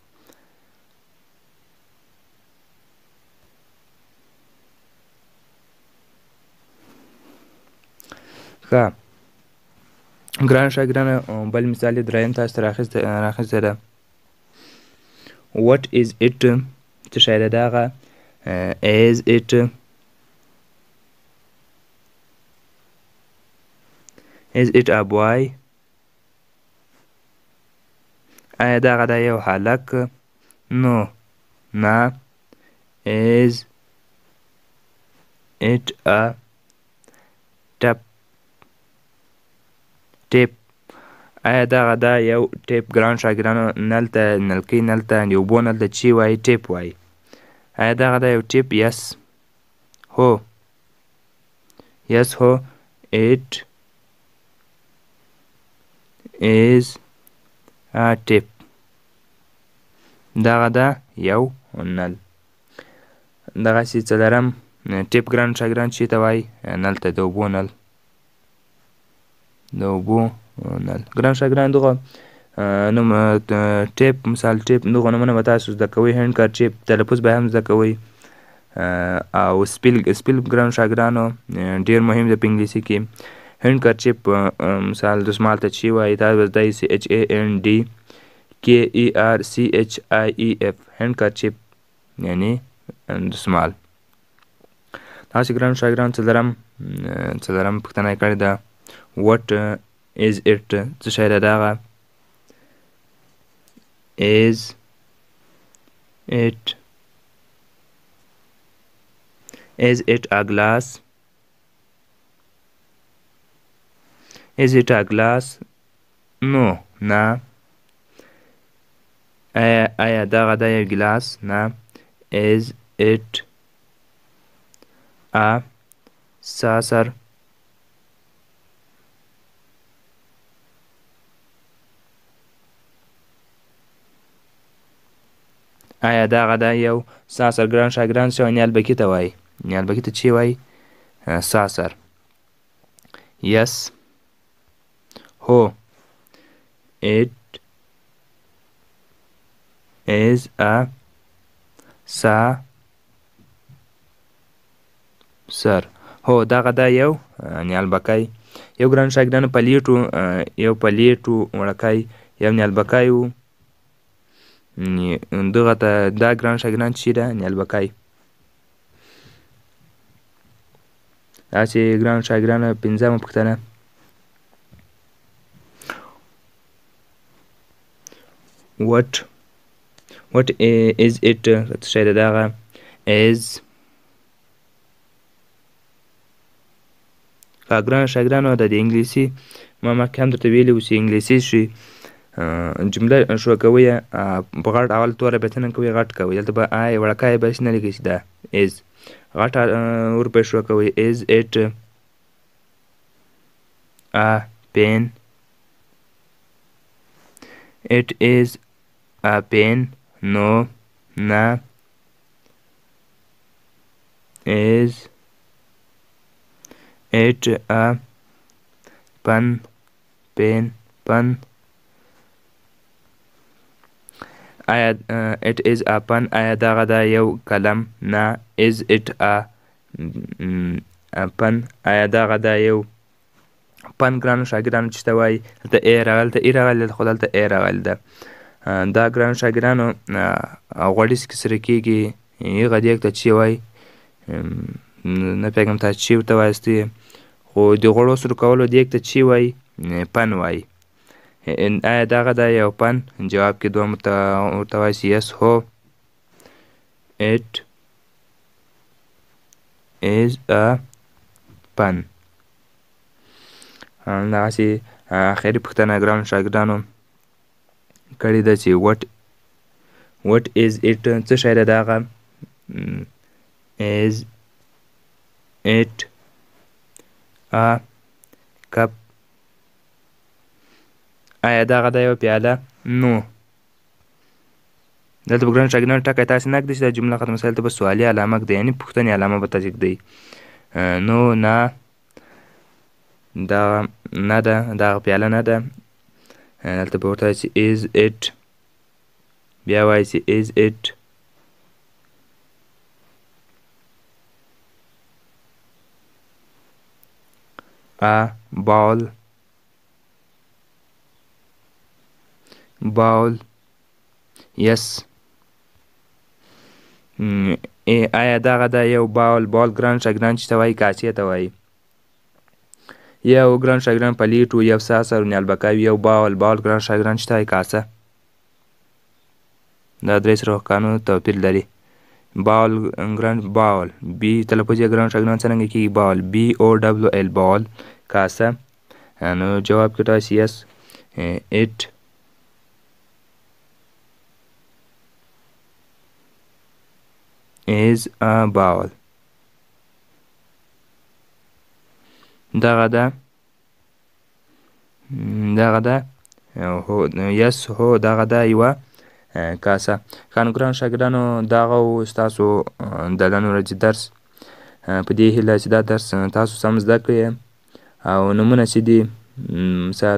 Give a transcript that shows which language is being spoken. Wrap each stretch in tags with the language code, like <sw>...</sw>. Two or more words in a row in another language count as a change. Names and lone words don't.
<ps>ښه ګران شاګردانو بل مثال یې دریم تاسو ته راخیستی ده</ps> <en>what is it</en> <ps>څه شی ده دغه</ps> <en>is it a boy؟</en> <ps>آیا دغه ده یو هلک؟ نو نه</ps> <en>is it a ټیپ؟</en> <ps>آیا دغه ده یو ټیپ ګران شاګردانو نل ته نلکۍ نل ته د اوبو نل ته چې وایي ټیپ وایي آیا دغه ده یو ټیپ یس هو</ps> <en>it is a tip.</en> <ps>دغه ده یو نل. دغسې څلورم ټیپ ګران شاګردان چې ته وایي نل ته د اوبو نل ګران شاګردان دغه نوم ټیپ مثال ټیپ دغه نومونه به تاسو زده کوئ handkerchief تلفظ به هم زده کوئ او سپیل ګرانو شاګردانو ډېر مهم دی په انګلیسي کې. هینډکرچیف مثال دستمال ته چې وایي دا به زده سي HANDKERCHIEF هینډکرچیف یعنې دستمال. داسې ګرانو شاګردانو څلورم پوښتنه یې کړې ده</ps> <en>what is it</en> <ps>څه شی ده دغه</ps> <en>is it a glass is it a glass no نه</en> <ps>آیا دغه ده یو ګلاس نه</ps> <en>is it a saucer</en> <ps>آیا دغه ده یو ساسر ګران شاګردان څه وایي نیالبکي ته وایي نیالبکي ته چې وایي ساسر. yes هو</ps> <en>it is a saucer</en> <ps>هو دغه ده یو نیالبکی. یو ګران شاګردانو یو پلیټو وړکی یو نیالبکی و دغه ته دا ګران شاګردان چې ده نیالبکی. داسې ګرانو شاګردانو پنځمه پوښتنه</ps> <en>what is it</en> <ps>څه شی ده دغه is ګرانو شاګردانو د انګلیسي ما مخکې هم درته ویلي و چې انګلیسي شي جمله شروع کوئ په غټ اول توره بیا څه نه کوئ غټ کوئ دلته به آی وړکی به هېڅ نه لیکئ چې دا is غټ ورپسې شروع کوئ</ps> <en>is it a pen it is a pen no</en> <ps>نه</ps> <en>is it a pen pen</en> <ps>آیا</ps> <en>it is a pen</en> <ps>آیا دغه ده یو قلم نه</ps> <en>is it a pen</en> <ps>آیا دغه ده یو پن ګرانو شاګردانو چې ته وایي دلته ای راغلی ته ای راغلی ده خو دلته ای راغلی ده دا ګرانو شاګردانو غوړیځ کې سره کېږي هغه دیګ ته چې وایي نه پوهېږم تاسو چې ورته وایاستئ خو د غوړو سره کولو دیګ ته چې وایي پن وایي. آیا دغه ده یو پن جواب کې دوه ورته وایاست yes هو</ps> <en>it is a pen.</en> <ps>دغسې آخري پوښتنه ګرانو شاګردانو کړې ده چې</ps> <en>what is it</en> <ps>څه شی ده دغه</ps> <en>is it a cup</en> <ps>آیا دغه ده یوه پیاله نو دلته به ګرانو شاګردانو ټکی تاسې نه ږدئ چې دا جمله ختمه شوې دلته به سوالي علامه ږدئ یعنې پوښتنې علامه به تاسې ږدئ نو نه دغه نه ده دغه پیاله نه ده دلته به ورته وایي چې</ps> <en>is it</en> <ps>بیا وایي چې</ps> <en>is it a ball yes</en> <ps>آیا دغه ده یو بال ګران شاګردان چې ته وایي کاسې ته وایي یو ګران شاګردان پلیټ و یو ساسر و نیالبکی یو بال ګران شاګردان چې ته وایي کاسه دا درې سره حقانو توپیر لري بال ګران بال بي تلفظ یې ګران شاګردان څرنګه کېږي بال BOWL بال کاسه نو جواب کې تاسې</ps> <en>yes it is a ball</en> <ps>دغه ده هو yes هو دغه ده یوه کاسه. ښه نو ګرانو شاګردانو دغه و ستاسو د نن ورځې درس په دې هیله چې دا درس تاسو سم زده کړئ او نومونه چې دي مثال</ps>